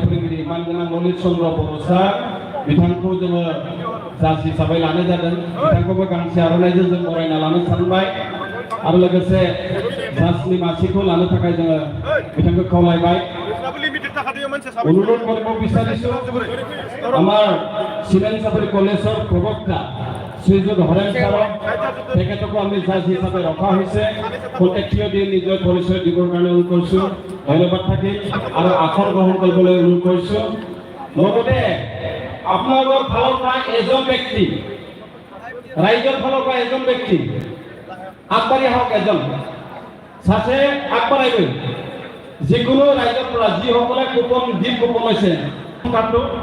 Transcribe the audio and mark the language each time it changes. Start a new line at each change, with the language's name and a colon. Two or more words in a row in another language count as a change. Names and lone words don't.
Bodo: फोरोंगिरि मानगोनां ललित चन्द्र बर' सार बिथांखौ जोङो जाज हिसाबै लानाय जादों बिथांखौबो गांसे आर'नाइजों जों बरायना लानो सानबाय आरो लोगोसे जाजनि मासिखौ लानो थाखाय जोङो बिथांखौ खावलायबाय
Assamese: অনুরোধ করব বিচাৰিছো আমাৰ সিমেন চাপৰি কলেজৰ প্ৰবক্তা শ্ৰীযুত হৰেন ছাৰক তেখেতকো আমি জাজ হিচাপে ৰখা হৈছে প্ৰত্যেকীয় দি নিজৰ পৰিচয় দিবৰ কাৰণে অনুৰোধ কৰিছোঁ ধন্যবাদ থাকিল আৰু আসন গ্ৰহণ কৰিবলৈ অনুৰোধ কৰিছোঁ লগতে আপোনালোকৰ ফালৰ পৰা এজন ব্যক্তি ৰাইজৰ ফালৰ পৰা এজন ব্যক্তি আগবাঢ়ি আহক এজন সাথে আগবাঢ়াই গৈ যিকোনো ৰাইজৰ পৰা যিসকলে কুপন দি কুপন লৈছে কাৰ্ডটো